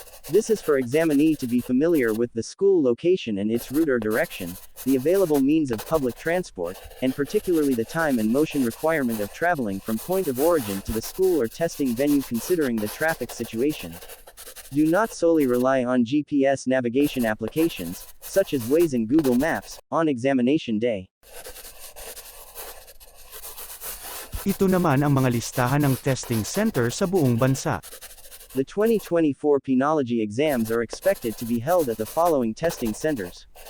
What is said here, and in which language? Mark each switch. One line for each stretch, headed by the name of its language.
English: This is for examinee to be familiar with the school location and its route or direction, the available means of public transport, and particularly the time and motion requirement of traveling from point of origin to the school or testing venue considering the traffic situation. Do not solely rely on GPS navigation applications, such as Waze and Google Maps, on examination day.
Filipino: Ito naman ang mga listahan ng testing center sa buong bansa.
English: The 2024 Penology exams are expected to be held at the following testing centers.